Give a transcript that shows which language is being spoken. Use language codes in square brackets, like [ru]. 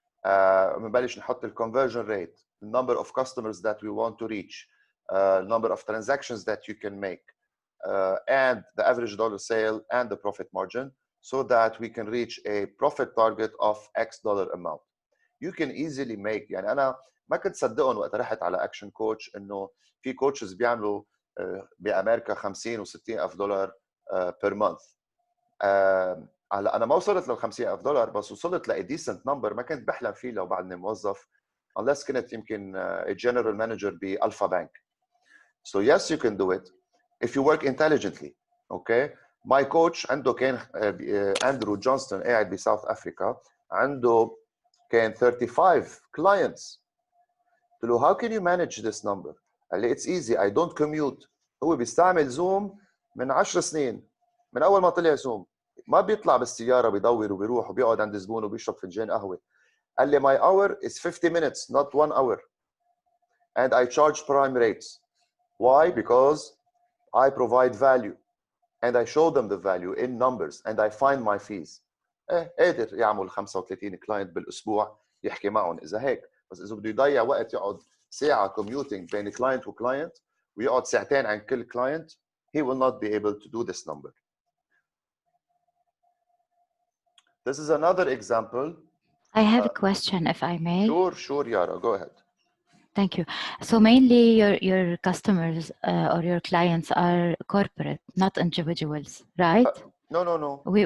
[ar] بنبلش نحط [en] conversion rate, the number of customers that we want to reach, number of transactions that you can make, and the average dollar sale and the profit margin, so that we can reach a profit target of X dollar amount. You can easily make, [ar] يعني أنا ما كنت صدقهم وقت رحت على أكشن كوتش إنه في كوتشز بيعملوا بأمريكا 50 و 60 ألف دولار [en] per month. [ar] هلا أنا ما وصلت لل 50 ألف دولار، بس وصلت ل [en] decent number [ar] ما كنت بحلم فيه لو بعدني موظف unless كنت يمكن [en] a general manager [ar] بألفا بانك. [en] So yes, you can do it if you work intelligently. Okay, my coach [ar] عنده كان أندرو جونستون قاعد بساوث أفريقيا, عنده كان 35 clients. قلت له [en] how can you manage this number؟ [ar] قال لي [en] it's easy, I don't commute. [ar] هو بيستعمل زوم من 10 سنين, من أول ما طلع زوم ما بيطلع بالسيارة بيدور وبيروح وبيقعد عند زبون وبيشرب فنجان قهوة. قال لي [en] my hour is 50 minutes, not 1 hour. And I charge prime rates. Why? Because I provide value and I show them the value in numbers and I find my fees. [ar] قادر يعمل 35 كلاينت بالاسبوع يحكي معهم اذا هيك, بس اذا بده يضيع وقت يقعد ساعه كوميوتينج بين كلاينت وكلاينت ويقعد ساعتين عن كل كلاينت, [en] he will not be able to do this number. This is another example. I have a question, if I may. Sure, Yara, go ahead. Thank you. So mainly your customers or your clients are corporate, not individuals, right? No.